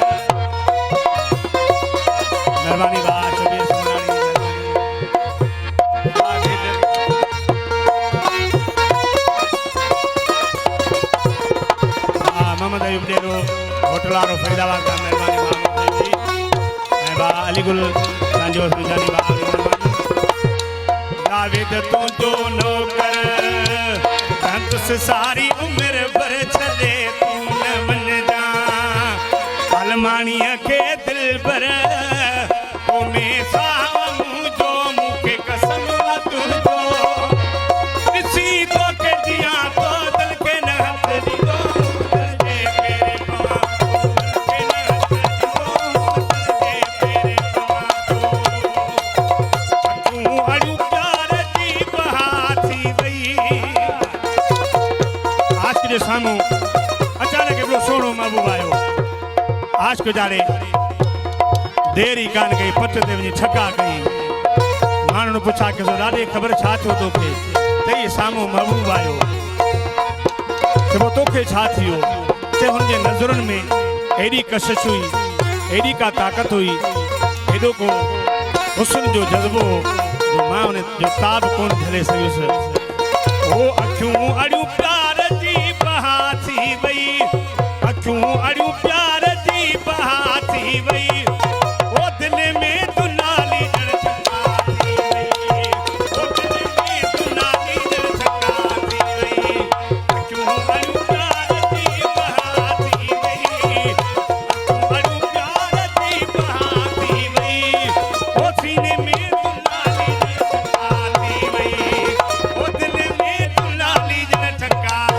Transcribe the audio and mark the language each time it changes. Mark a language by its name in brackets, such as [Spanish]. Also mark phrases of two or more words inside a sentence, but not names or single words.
[Sindhi] मेहरबानी बात सभी सुनानी मोहम्मद अयूब डेरो होटल वारो फरीदाबाद का मेहरबानी मोहम्मद जी बा अलीगुल सांजो सुजानी बा जावेद तुझो नौकर कंदुस सारी उम्र भर छॾे तूं न वञजा अलमाणीअ खे दिल भर में सावूं जो मूंखे कसम तुंहिंजो ॾिसी तोखे जियां तो दिल खे न हथ ॾींदो सामू अचानक एॾो सुहिणो महबूब आयो आशिक जाड़े देरी कान कई पट ते वञी छका कई माण्हुनि पुछा कि ॾाढी ख़बर छा थियो तोखे चई साम्हूं महबूब आयो चइबो तोखे छा थियो चए हुनजे नज़रुनि में एॾी कशिश हुई एॾी का ताक़त हुई एॾो को हुस्न जो जज़्बो जो मां हुन जो ताब कोन झले सघियुसि ओ अखियूं अड़ियूं प्यार जी बहा थी वई अखियूं अड़ियूं प्यार जी बहा थी वई ओ दिल में तू नाली जड़ छका थी वई ओ दिल में तू नाली जड़ छका थी वई अखियूं अड़ियूं प्यार जी बहा थी वई अखियूं अड़ियूं प्यार जी बहा थी वई ओ सीने में तू नाली जड़ छका थी वई ओ दिल में तू नाली जड़ छका